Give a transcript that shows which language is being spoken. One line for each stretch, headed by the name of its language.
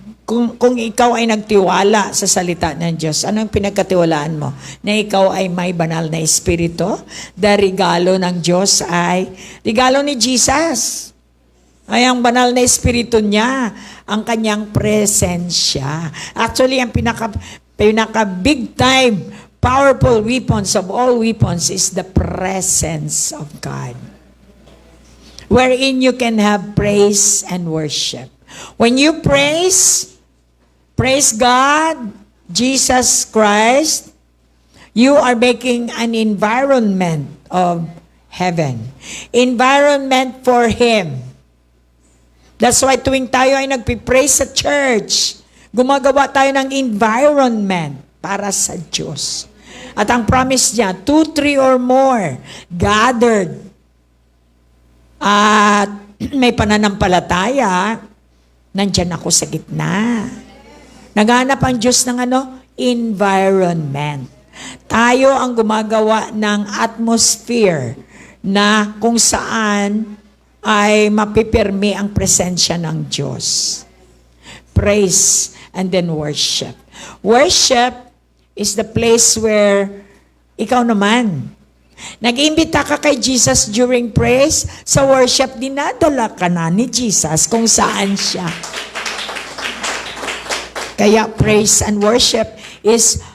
Filipino: Kung ikaw ay nagtiwala sa salita ng Diyos, anong pinagkatiwalaan mo? Na ikaw ay may banal na espiritu? The regalo ng Diyos ay regalo ni Jesus. Ay ang banal na espiritu niya, ang kanyang presensya.
English: Actually, ang pinaka big time, powerful weapons of all weapons is the presence of God. Wherein you can have praise and worship. When you praise God, Jesus Christ, you are making an environment of heaven. Environment for Him.
Filipino: That's why tuwing tayo ay nagpipraise sa church, gumagawa tayo ng environment para sa Diyos. At ang promise niya, 2, 3 or more gathered at may pananampalataya, nandyan ako sa gitna. Naghanap ang Diyos ng environment. Tayo ang gumagawa ng atmosphere na kung saan ay mapipirmi ang presensya ng Diyos.
English: Praise and then worship.
Filipino: Worship is the place where ikaw naman, nag-imbita ka kay Jesus during praise, sa worship, dinadala ka na ni Jesus kung saan siya. Kaya praise and worship is